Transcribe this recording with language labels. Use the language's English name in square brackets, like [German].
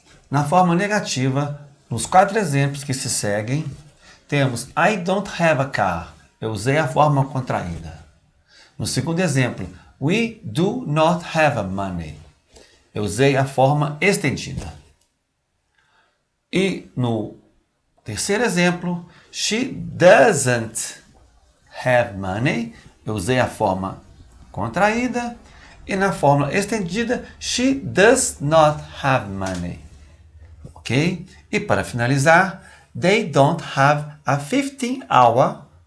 [Portuguese] Na forma negativa, nos 4 exemplos que se seguem, temos I don't have a car. Eu usei a forma contraída. No segundo exemplo, we do not have money. Eu usei a forma estendida. E no terceiro exemplo, she doesn't have money. Eu usei a forma contraída. E na forma estendida, she does not have money. Ok? [English] E para finalizar, they don't have a 15-hour.